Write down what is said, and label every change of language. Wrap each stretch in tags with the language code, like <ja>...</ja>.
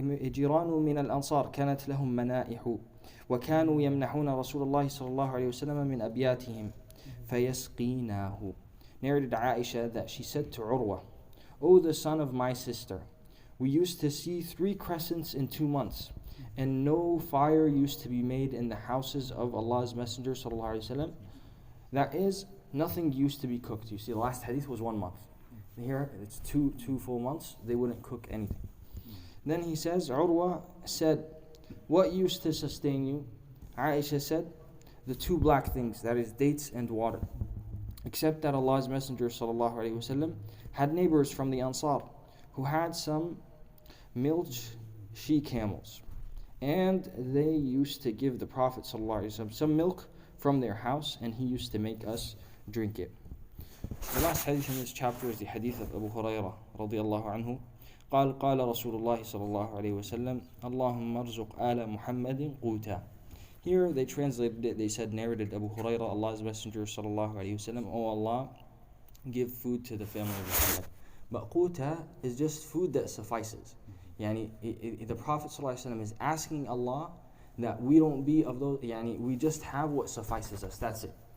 <ar>جيران من الأنصار كانت لهم منائح وكانوا يمنحون رسول الله صلى الله عليه وسلم من أبياتهم فيسقيناه.</ar> <en>Narrated Aisha that she said to Urwa, O the son of my sister, we used to see 3 crescents in 2 months, and no fire used to be made in the houses of Allah's Messenger sallallahu alaihi wasallam. That is, nothing used to be cooked. You see, the last hadith was 1 month. Here, it's two full months. They wouldn't cook anything. Then he says, Urwa said, what used to sustain you? Aisha said, the 2 black things, that is dates and water. Except that Allah's Messenger sallallahu alaihi wasallam had neighbors from the Ansar who had some milch she-camels, and they used to give the Prophet ﷺ some milk from their house, and he used to make us drink it. The last hadith in this chapter is the hadith of Abu Hurairah radiyallahu anhu.</en> <ar>قال قال رسول الله صلى الله عليه وسلم اللهم ارزق آل محمد قوتا.</ar> <en>Here they translated it, they said, narrated Abu Hurairah, Allah's Messenger sallallahu alayhi wasallam, O Allah, give food to the family of Muhammad. But quta is just food that suffices. Yani, the Prophet ﷺ is asking Allah that we don't be of those, yani, we just have what suffices us, that's it.</en>